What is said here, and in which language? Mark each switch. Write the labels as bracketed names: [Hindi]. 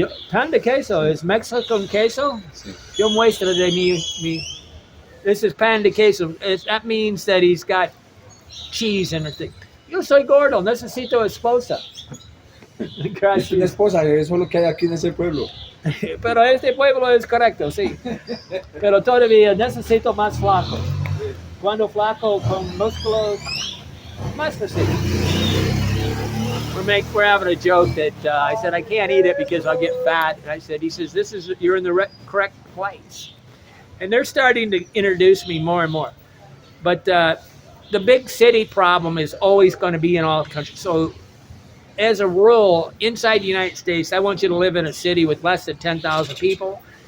[Spanish] Pan de queso, ¿es [English] Mexican [Spanish] queso? Sí. Yo muestra de mi. [English] This is [Spanish] pan de queso. [English] That means that he's got cheese and everything. [Spanish] Yo soy gordo, necesito esposa. Es una esposa, eso es lo que hay aquí en ese pueblo. Pero este pueblo es correcto, sí. Pero todavía necesito más flaco. Cuando flaco con músculos, más fácil. [English] We're having a joke that I said I can't eat it because I'll get fat. And I said, he says, you're in the correct place. And they're starting to introduce me more and more. But the big city problem is always going to be in all countries. So as a rule, inside the United States, I want you to live in a city with less than 10,000 people.